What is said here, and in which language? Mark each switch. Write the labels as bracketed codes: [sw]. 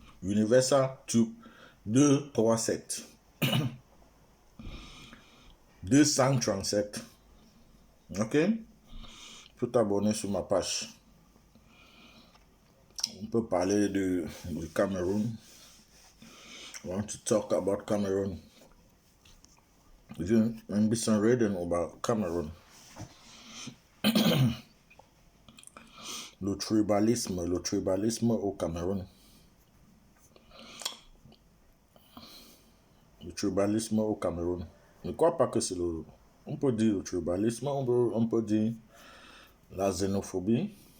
[en] Universal Tube 237. [fr] 237. Ok? Il faut t'abonner sur ma page. On peut parler du Cameroun. [en] I want to talk about Cameroon. Even maybe some reading about Cameroon. [fr] Le tribalisme au Cameroun. Le tribalisme au Cameroun. Je ne crois pas que c'est le... On peut dire le tribalisme, on peut dire la xénophobie.